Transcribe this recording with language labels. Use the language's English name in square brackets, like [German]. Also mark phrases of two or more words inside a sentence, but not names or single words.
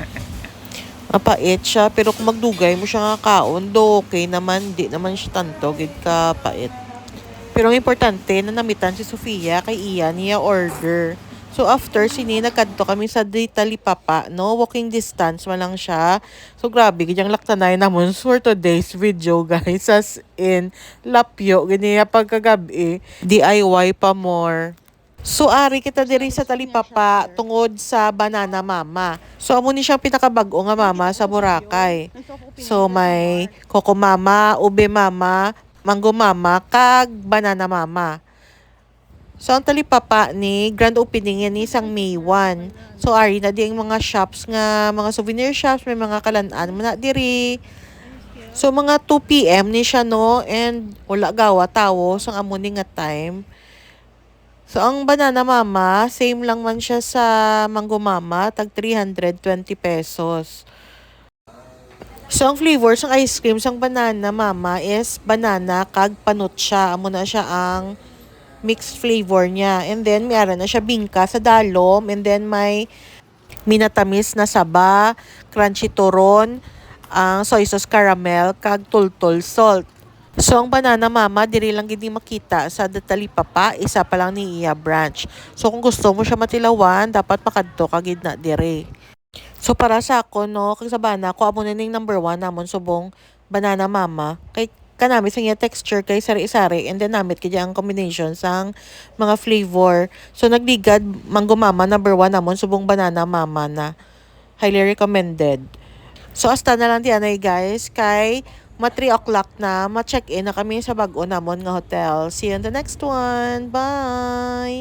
[Hiligaynon] Mapait siya pero kung magdugay mo siya nga kaon do okay naman di naman siya tanto gid ka pait. Pero ang importante na namitan si Sophia kay iya niya order. So after sini nagkadto kami sa Talipapa, no, walking distance man lang siya. So grabe ganyang laktanay namon [English] for today's video guys, [Hiligaynon] as in lapyo ganiya pagkagabi, DIY pa more. So ari kita diri sa Talipapa tungod sa Banana Mama. So amo ni siyang pinakabag-o nga mama sa Boracay. So may Coco Mama, Ube Mama, Mango Mama, kag Banana Mama. So, ang Talipapa ni [Filipino] grand opening yan ni isang [Hiligaynon] May 1. So, ari na di ang mga shops nga, mga souvenir shops, may mga kalanaan mo na diri. So, mga 2 p.m. ni siya, no? And, wala gawa, tawo, so, amo ni nga time. So, ang Banana Mama, same lang man siya sa Mango Mama, tag 320 pesos. So, ang flavors ng ice cream sa Banana Mama is banana kag panut siya. Amo na siya ang mixed flavor niya. [English] And then, [Hiligaynon] may ara na siya bingka sa dalom. [English] And then, [Hiligaynon] may minatamis na saba, crunchy turon, ang [English] soy sauce caramel, [Hiligaynon] kag tultol salt. So, ang Banana Mama, diri lang gini makita sa Talipapa, isa pa lang ni iya branch. So, kung gusto mo siya matilawan, dapat makadto kagid na diri. So, para sa ako, no, kag sa bana, ko amo na ning number 1 namon subong Banana Mama. Kay kanami sa niya texture kay sari-sari, [English] and then [Hiligaynon] namit kaya ang combination sang mga flavor. So nagligad Mango Mama number 1 namon subong Banana Mama na. [English] Highly recommended. [Hiligaynon] So hasta na lang diyan ay guys, kay 3 o'clock na, ma-check in na kami sa bag-o namon nga hotel. [English] See you in the next one. Bye!